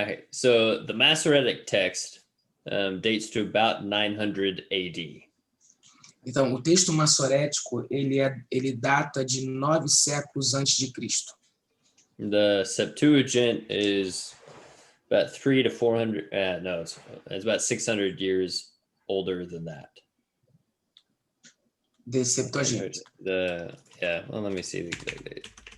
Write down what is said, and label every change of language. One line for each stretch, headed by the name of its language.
English: So the Masoretic text dates to about 900 AD.
Portuguese: Então, o texto massorético, ele data de 9 séculos antes de Cristo.
English: The Septuagint is about 300 to 400. No, it's about 600 years older than that. The Septuagint. Well, let me see the exact date.